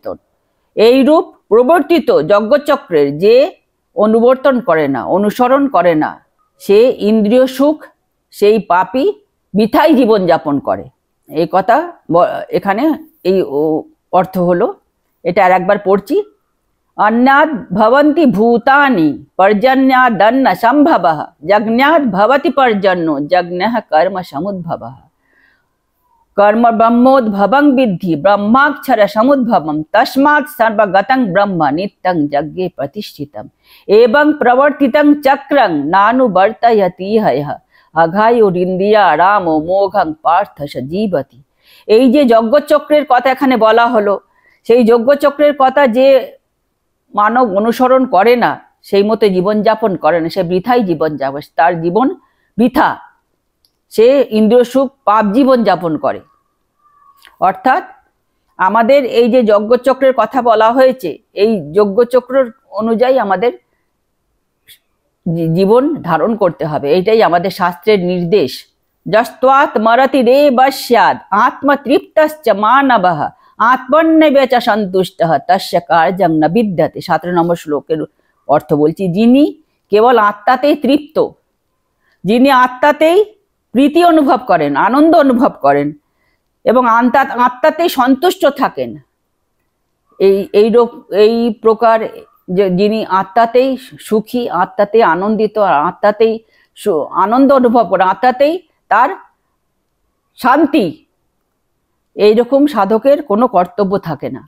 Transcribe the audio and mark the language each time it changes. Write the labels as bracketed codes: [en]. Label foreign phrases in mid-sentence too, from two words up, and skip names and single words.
[bn] এইরূপ প্রবর্তিত যজ্ঞচক্রের যে অনুবর্তন করে না, অনুসরণ করে না, সে ইন্দ্রিয় সুখ, সেই পাপী বৃথাই জীবনযাপন করে। এই কথা এখানে এই অর্থ হলো। এটা আর একবার পড়ছি। [sa] अन्नाद् भवन्ति भूतानि पर्जन्यादन्न सम्भवः यज्ञात् भवति पर्जन्यो यज्ञः कर्म समुद्भवः कर्म ब्रह्मोद्भवं विद्धि ब्रह्माक्षर समुद्भवं तस्मात् सर्वगतं ब्रह्म नित्यं यज्ञे प्रतिष्ठितम् एवं प्रवर्तितं चक्रं नानुवर्तयति हयः अघायुरिन्द्रिया रामो मोघं पार्थ स जीवति। [bn] এই যে যজ্ঞচক্রের কথা এখানে বলা হলো, সেই যজ্ঞচক্রের কথা যে মানব অনুসরণ করে না, সেই মতো জীবনযাপন করে না, সে বৃথাই জীবনযাপন, তার জীবন বৃথা, সে ইন্দ্রিয় সুখ পাপ জীবন যাপন করে। অর্থাৎ আমাদের এই যে যজ্ঞচক্রের কথা বলা হয়েছে, এই যজ্ঞচক্র অনুযায়ী আমাদের জীবন ধারণ করতে হবে, এইটাই আমাদের শাস্ত্রের নির্দেশ। [sa] যস্ত্বাৎ মরতি রে বস্যাদ আত্মতৃপ্তশ্চ মানবঃ আত্মন্যবেচ সন্তুষ্টঃ তস্য কার্যং ন বিদ্যতে। [bn] 17 নম্বর শ্লোকের অর্থ বলছি। যিনি কেবল আত্মাতেই তৃপ্ত, যিনি আত্মাতেই প্রীতি অনুভব করেন, আনন্দ অনুভব করেন এবং আত্মাতেই সন্তুষ্ট থাকেন, এই প্রকার যিনি আত্মাতেই সুখী, আত্মাতেই আনন্দিত, আত্মাতেই আনন্দ অনুভব করেন, আত্মাতেই তার শান্তি, এইরকম সাধকের কোনো কর্তব্য থাকে না।